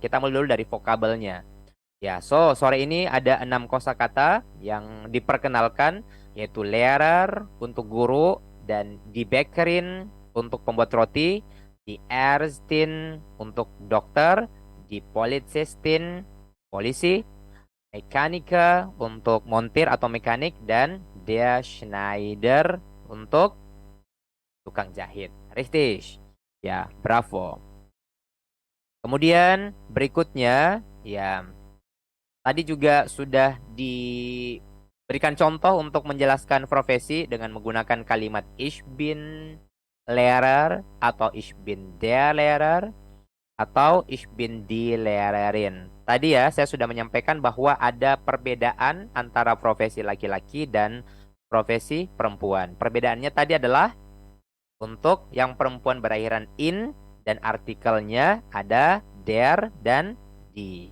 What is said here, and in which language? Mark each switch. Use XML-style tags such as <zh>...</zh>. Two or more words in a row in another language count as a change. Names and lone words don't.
<id>Kita mulai dulu dari vokabelnya. Ya, so sore ini ada 6 kosakata yang diperkenalkan yaitu Lehrer untuk guru dan</id> <de>die Bäckerin</de> <id>untuk pembuat roti,</id> <de>die Ärztin</de> <id>untuk dokter,</id> <de>die Polizistin</de> <id>polisi, Mekanika untuk montir atau mekanik dan</id> <de>der Schneider</de> <id>untuk tukang jahit. Richtig. Ya, bravo. Kemudian berikutnya ya tadi juga sudah diberikan contoh untuk menjelaskan profesi dengan menggunakan kalimat</id> <de>ich bin Lehrer</de> <id>atau</id> <de>ich bin der Lehrer</de> <id>atau</id> <de>ich bin die Lehrerin.</de> <id>Tadi ya saya sudah menyampaikan bahwa ada perbedaan antara profesi laki-laki dan profesi perempuan. Perbedaannya tadi adalah untuk yang perempuan berakhiran in dan artikelnya ada der dan die.</id>